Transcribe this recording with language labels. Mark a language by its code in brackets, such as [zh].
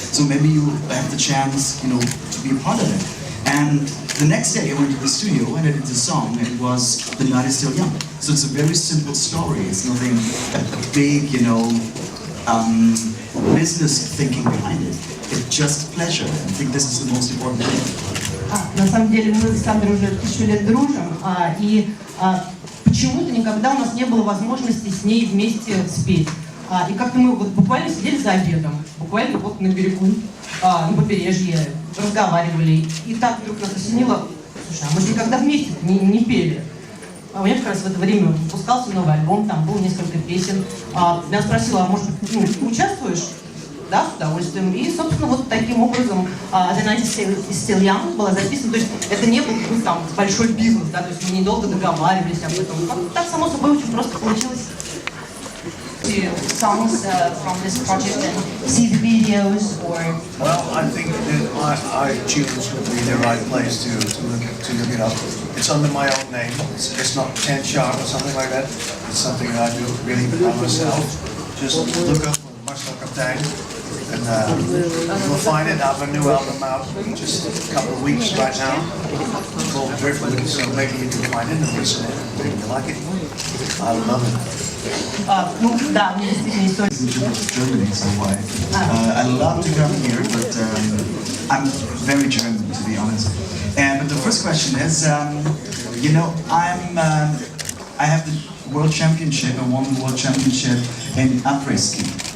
[en] So maybe you have the chance, to be a part of it." And the next day I went to the studio and I did the song, and it was "The Night Is Still Young." So it's a very simple story. It's nothing a big, business thinking behind it. It's just pleasure. I think this is the most important thing. [ru] На самом деле мы с Сандрой уже 1000 лет дружим, и почему-то никогда у нас не было возможности с ней вместе спеть. И как-то мы буквально сидели за обедом, буквально на берегу, на побережье, разговаривали. И так вдруг нас осенило: слушай, а мы же никогда вместе не пели. У меня как раз в это время выпускался новый альбом, там было несколько песен. Я спросила: а может быть, участвуешь? Да, с удовольствием. И, собственно, таким образом The Night Is Still Young была записана. То есть это не был там большой бизнес, да, то есть мы недолго договаривались об этом. Так, само собой, очень просто получилось. [en] Songs from this project and see the videos, or? Well, I think that iTunes would be the right place to look it up. It's under my own name. It's not 10 Chart or something like that. It's something that I do really by myself. Just look up Marcel Kaptein, And you'll find it. I have a new album out just a couple of weeks right now. It's called Driftwood, so maybe you can find it and listen to it. If you like it, I love it. [ru] Ну, да, у меня действительно история. [en] Germany, so why? I love to come here, but I'm very German, to be honest. And but the first question is, you know, I have the world championship. I won the world championship in après-ski.